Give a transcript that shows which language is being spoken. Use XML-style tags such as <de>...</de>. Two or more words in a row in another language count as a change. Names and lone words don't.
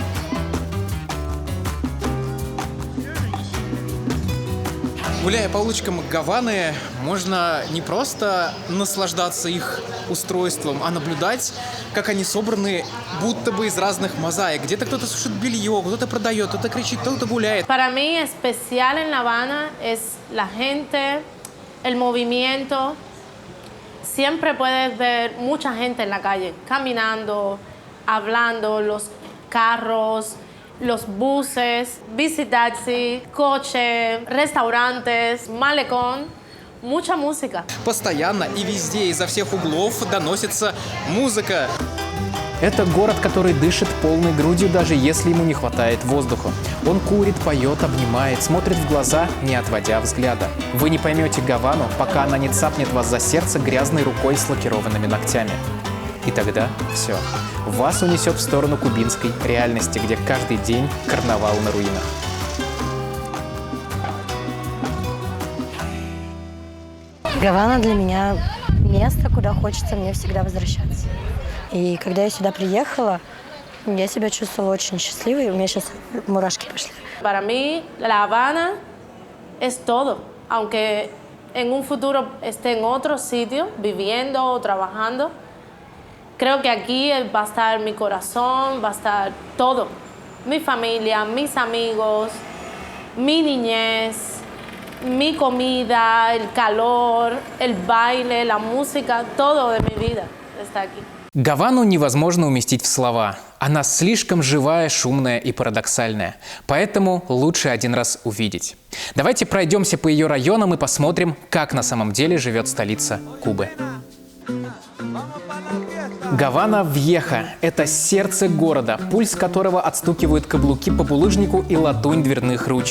<ru>Гуляя по улочкам Гаваны, можно не просто наслаждаться их устройством, а наблюдать, как они собраны будто бы из разных мозаик. Где-то кто-то сушит белье, кто-то продает, кто-то кричит, кто-то гуляет.</ru> <es>Para mí, especial en La Habana es la gente, el movimiento. Siempre puedes ver mucha gente en la calle, caminando, hablando, los carros, los buses, bici-taxi, coche, restaurantes, malecón, mucha música.</es> <ru>Постоянно и везде, изо всех углов доносится музыка. Это город, который дышит полной грудью, даже если ему не хватает воздуха. Он курит, поет, обнимает, смотрит в глаза, не отводя взгляда. Вы не поймете Гавану, пока она не цапнет вас за сердце грязной рукой с лакированными ногтями. И тогда все. Вас унесет в сторону кубинской реальности, где каждый день карнавал на руинах. Гавана для меня место, куда хочется мне всегда возвращаться. И когда я сюда приехала, я себя чувствовала очень счастливой. У меня сейчас мурашки пошли.</ru> <es>Para mí, La Habana es todo. Aunque en un futuro esté en otro sitio, viviendo o trabajando, creo que aquí va a estar mi corazón, va a estar todo. Mi familia, mis amigos, mi niñez, mi comida, el calor, el baile, la música, todo de mi vida está aquí.</es> <ru>Гавану невозможно уместить в слова. Она слишком живая, шумная и парадоксальная. Поэтому лучше один раз увидеть. Давайте пройдемся по ее районам и посмотрим, как на самом деле живет столица Кубы. Гавана Вьеха – это сердце города, пульс которого отстукивают каблуки по булыжнику и латунь дверных ручек.</ru>